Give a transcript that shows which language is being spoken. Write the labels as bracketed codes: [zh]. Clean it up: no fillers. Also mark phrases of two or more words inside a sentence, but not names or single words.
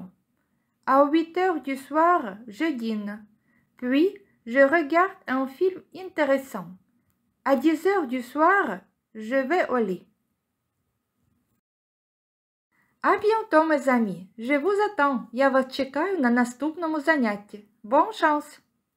[fr] À 8 heures du soir, je dîne. Puis, je regarde un film intéressant. À 10 heures du soir, je vais au lit. À bientôt, mes amis. Je vous attends. [uk] Я вас чекаю на наступному занятті. [fr] Bonne chance!